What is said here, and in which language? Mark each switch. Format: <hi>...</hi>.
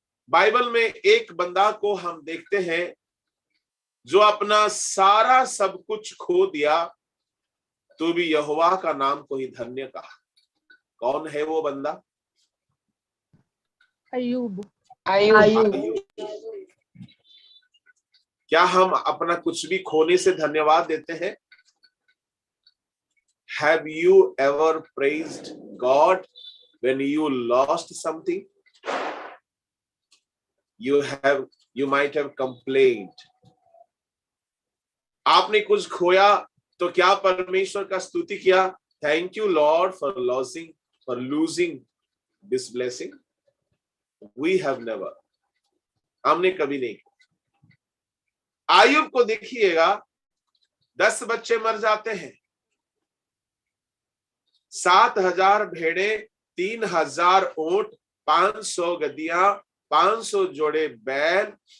<hi>Bible में एक बंदा को हम देखते हैं जो अपना सारा सब कुछ खो दिया तो भी यहोवा का नाम को ही धन्य कहा। कौन है वो बंदा? अय्यूब। क्या हम अपना कुछ भी खोने से धन्यवाद देते हैं?</hi> <en>Have you ever praised God when you lost something? You might have complained.</en> <hi>आपने कुछ खोया तो क्या परमेश्वर का स्तुति किया?</hi> <en>Thank you Lord for losing this blessing. We have never.</en> <hi>हमने कभी नहीं. आयुब को देखिएगा, 10 बच्चे मर जाते हैं, 7,000 भेड़े, 3,000 ऊंट, 500 गद्दियां, 500 जोड़े बैल,</hi>